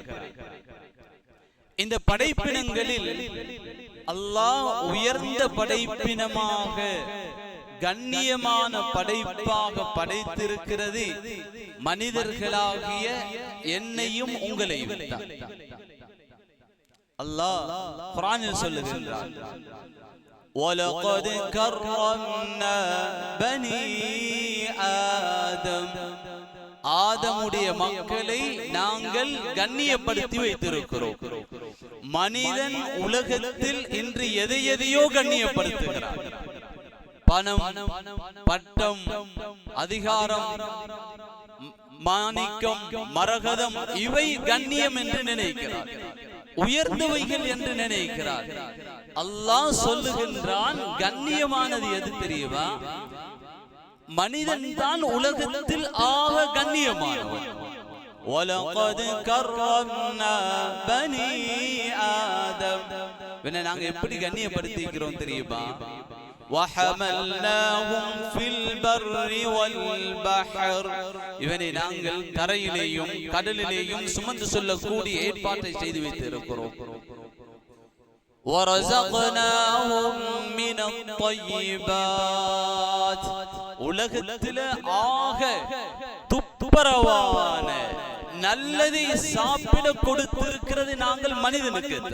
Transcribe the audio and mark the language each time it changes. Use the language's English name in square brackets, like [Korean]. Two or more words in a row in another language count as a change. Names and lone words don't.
[Tamil] இந்த படைப்பினங்களில் அல்லாஹ் உயர்ந்த படைப்பினமாக, கண்ணியமான படைப்பாக படைத்திருக்கிறது மனிதர்களாகிய என்னையும் உங்களையும். அல்லாஹ் குர்ஆனில் சொல்லுகின்றான், [Arabic] وَلَقَدْ كَرَّمْنَا بَنِي آدَمَ. [Tamil] ஆதமுடைய மக்களை நாங்கள் கண்ணியப்படுத்தி வைத்திருக்கிறோம். மனிதன் உலகத்தில் இன்று எதையோ கண்ணியப்படுத்துகிறார். பணம், பட்டம், அதிகாரம், மாணிக்கம், மரகதம், இவை கண்ணியம் என்று நினைக்கிறார், உயர்ந்தவைகள் என்று நினைக்கிறார். அல்லாஹ் சொல்லுகின்றான், கண்ணியமானது எது தெரியுமா? மனிதன் தான் உலகத்தில் ஆக கண்ணியமானவன். [Arabic] وَلَقَدْ كَرَّمْنَا بَنِي آدَمَ. [Tamil] நாங்க எப்படி கண்ணியப்படுத்திக்கிறோம் தெரியுமா? [Arabic] وحملناهم في البر والبحر, [Tamil] இவனை நாங்கள் தரையிலேயும் கடலிலேயும் சுமந்து செல்லக்கூடிய ஏற்பாட்டை செய்து வைத்திருக்கிறோம். [Arabic] ورزقناهم من الطيبات, [Tamil] உலகத்திலே ஆக துப்புரவான நல்லதை சாப்பிட கொடுத்திருக்கிறது நாங்கள் மனிதனுக்கு.